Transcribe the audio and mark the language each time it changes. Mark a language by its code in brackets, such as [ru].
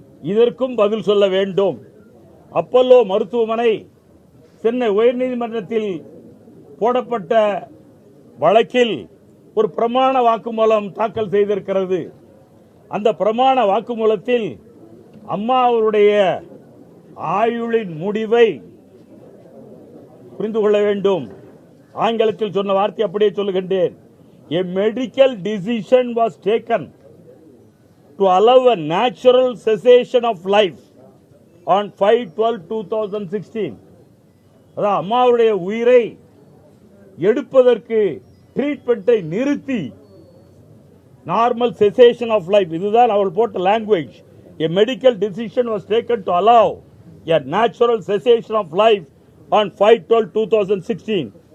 [ta] இதற்கும் பதில் சொல்ல வேண்டும். அப்போலோ மருத்துவமனை சென்னை உயர்நீதிமன்றத்தில் போடப்பட்ட வழக்கில் ஒரு பிரமாண வாக்குமூலம் தாக்கல் செய்திருக்கிறது. அந்த பிரமாண வாக்குமூலத்தில் அம்மா அவருடைய ஆயுளின் முடிவை புரிந்து கொள்ள வேண்டும். ஆங்கிலத்தில் சொன்ன வார்த்தை அப்படியே சொல்லுகின்றேன். [en] A medical decision was taken to allow a natural cessation of life on 5/12/2016. [ta] அதான் அம்மாவுடைய உயிரை எடுப்பதற்கு ட்ரீட்மெண்ட்டை நிறுத்தி [en] normal cessation of life, [ta] இதுதான் அவள் போட்ட language. [en] A medical decision was taken to allow a natural cessation of life on 5/12/2016.